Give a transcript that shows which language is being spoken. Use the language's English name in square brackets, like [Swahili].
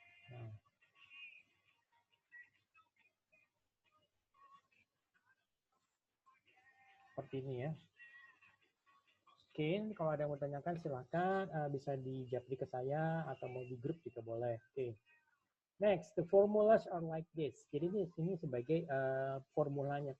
[Indonesian] Nah. Seperti ini ya. Oke, kalau ada yang mau tanyakan silakan bisa di japri ke saya atau mau di grup juga boleh. Oke. [English] Next, the formulas are like this. [Indonesian] Jadi ini sebagai formulanya.